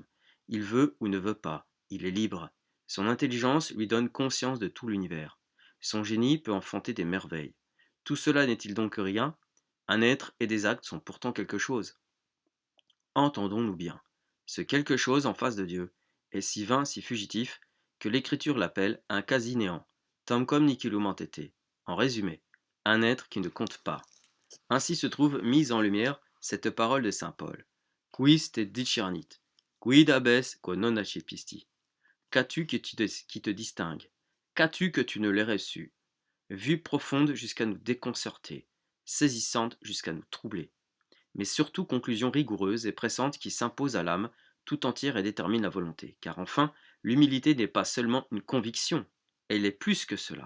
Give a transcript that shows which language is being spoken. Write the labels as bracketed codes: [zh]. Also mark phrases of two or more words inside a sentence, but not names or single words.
[fr] Il veut ou ne veut pas, il est libre. Son intelligence lui donne conscience de tout l'univers. Son génie peut enfanter des merveilles. Tout cela n'est-il donc rien? Un être et des actes sont pourtant quelque chose. Entendons-nous bien. Ce quelque chose en face de Dieu est si vain, si fugitif, que l'Écriture l'appelle un quasi-néant, [la] tamquam nihilum entete. [fr] En résumé, un être qui ne compte pas. Ainsi se trouve mise en lumière cette parole de saint Paul. [la] Quis te discernit, quid habes quo non accepisti. [fr] Qu'as-tu qui te distingue? Qu'as-tu que tu ne l'aies reçu? Vue profonde jusqu'à nous déconcerter, saisissante jusqu'à nous troubler, mais surtout conclusion rigoureuse et pressante qui s'impose à l'âme tout entière et détermine la volonté. Car enfin, l'humilité n'est pas seulement une conviction, elle est plus que cela.